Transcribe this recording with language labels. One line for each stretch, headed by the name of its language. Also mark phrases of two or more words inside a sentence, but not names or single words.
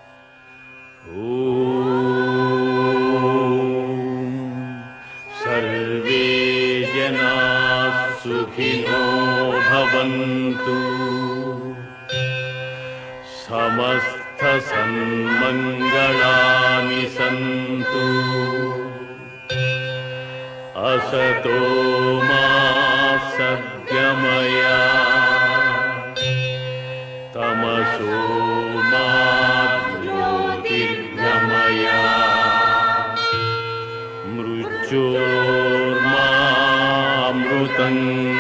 Sanskrit: ఓం సర్వే జనాః సుఖినో భవంతు, సమస్త సన్మంగళాని సంతు, असतो मा सद्गमय, तमसो मा ज्योतिर्गमय, मृत्योर्मा अमृतं